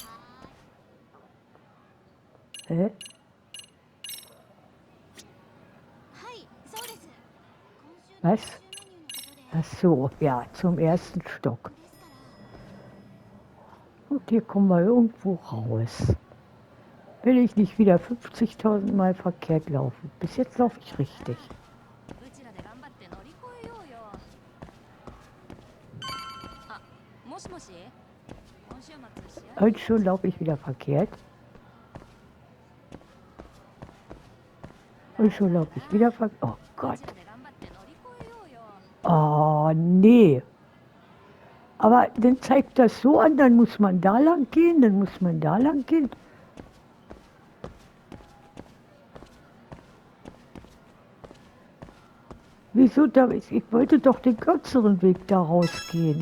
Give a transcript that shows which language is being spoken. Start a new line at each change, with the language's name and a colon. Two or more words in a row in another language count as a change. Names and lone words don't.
German: Hä? Was? Ach so, ja, zum ersten Stock. Und hier kommen wir irgendwo raus. Will ich nicht wieder 50.000 Mal verkehrt laufen. Bis jetzt laufe ich richtig.
Japanese: うちらで頑張って乗り越えようよ。あ、もしもし。今週末試合。
German: Heute schon laufe ich wieder verkehrt. Und schon laufe ich wieder verkehrt. Oh Gott.
Japanese: うちらで頑張って乗り越えようよ。
German: Oh nee. Aber dann zeigt das so an, dann muss man da lang gehen, dann muss man da lang gehen. Wieso da? Ich wollte doch den kürzeren Weg da rausgehen.